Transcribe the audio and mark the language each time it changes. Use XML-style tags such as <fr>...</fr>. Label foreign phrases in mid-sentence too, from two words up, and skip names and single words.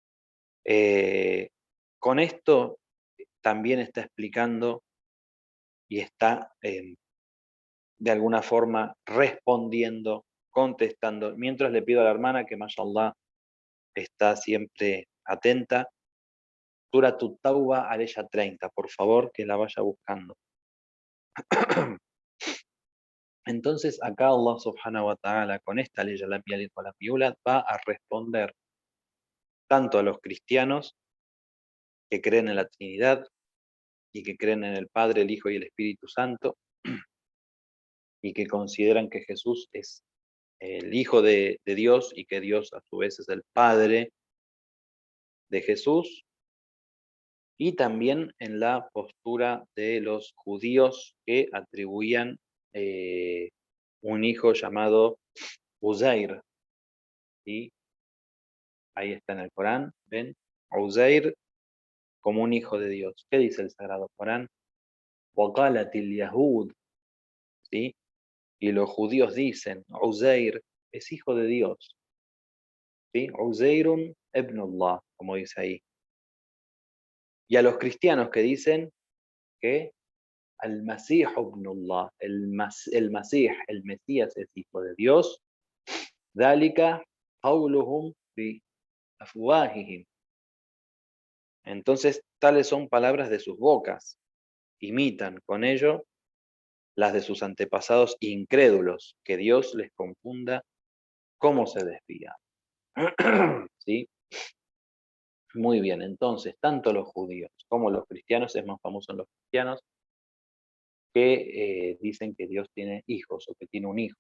<es>Con esto también está explicando y está de alguna forma respondiendo, contestando, mientras le pido a la hermana que mashallah está siempre atenta. Sura Tauba, aleya 30, por favor, que la vaya buscando. Entonces acá</es> <ar>الله سبحانه وتعالى</ar> <es>con esta ley la va a responder tanto a los cristianos que creen en la Trinidad y que creen en el Padre, el Hijo y el Espíritu Santo y que consideran que Jesús es el Hijo de Dios y que Dios a su vez es el Padre de Jesús, y también en la postura de los judíos que atribuían un hijo llamado Uzair, ¿sí? Ahí está en el Corán, ven, Uzair como un hijo de Dios. ¿Qué dice el Sagrado Corán?</es> <ar>وَقَالَتِ الْيَهُودُ,</ar> <es>¿sí? Y los judíos dicen, Uzair es hijo de Dios, ¿sí?</es> <ar>عزير ابن الله,</ar> <es>como dice ahí. Y a los cristianos que dicen que</es> <ar>المسيح ابن الله,</ar> <es>el Masih, el Mesías es hijo de Dios,</es> <ar>ذَلِكَ قَوْلُهُمْ بِأَفْوَاهِهِمْ.</ar> <es>Entonces, tales son palabras de sus bocas, imitan con ello las de sus antepasados incrédulos, que Dios les confunda cómo se desvía. ¿Sí? Muy bien, entonces, tanto los judíos como los cristianos, es más famoso en los cristianos, que dicen que Dios tiene hijos o que tiene un hijo.</es>